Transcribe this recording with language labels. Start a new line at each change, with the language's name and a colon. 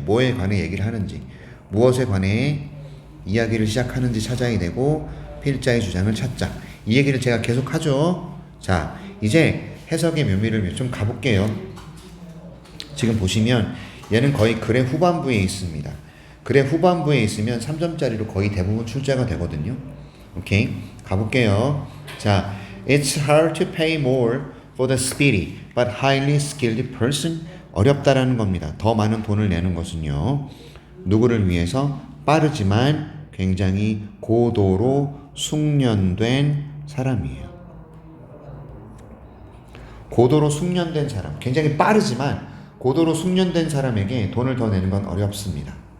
Korean: 뭐에 관해 얘기를 하는지, 무엇에 관해 이야기를 시작하는지 찾아야 되고 필자의 주장을 찾자. 이 얘기를 제가 계속 하죠. 자, 이제 해석의 묘미를 좀 가볼게요. 지금 보시면 얘는 거의 글의 후반부에 있습니다. 글의 후반부에 있으면 3점짜리로 거의 대부분 출제가 되거든요. 오케이? 가볼게요.
English: 자, It's hard to pay more for the speedy but highly skilled person.
Korean: 어렵다라는 겁니다. 더 많은 돈을 내는 것은요, 누구를 위해서? 빠르지만 굉장히 고도로 숙련된 사람이에요. 고도로 숙련된 사람, 굉장히 빠르지만 고도로 숙련된 사람에게 돈을 더 내는 건 어렵습니다.